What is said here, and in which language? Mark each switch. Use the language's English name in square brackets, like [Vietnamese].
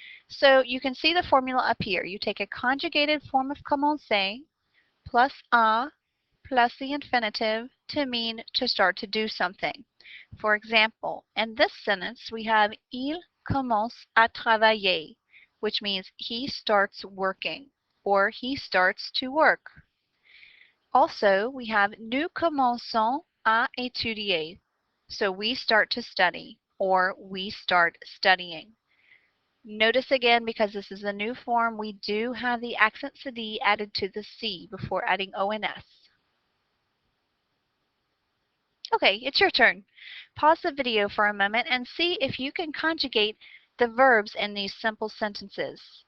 [English] So you can see the formula up here. You take a conjugated form of commencer plus a plus the infinitive to mean to start to do something. For example, in this sentence we have [French] il commence à travailler, [English] which means he starts working or he starts to work. Also, we have [French] nous commençons à étudier. [English] So we start to study or we start studying. Notice again, because this is a new form, we do have the accent CD added to the C before adding ONS. Okay, it's your turn. Pause the video for a moment and see if you can conjugate the verbs in these simple sentences.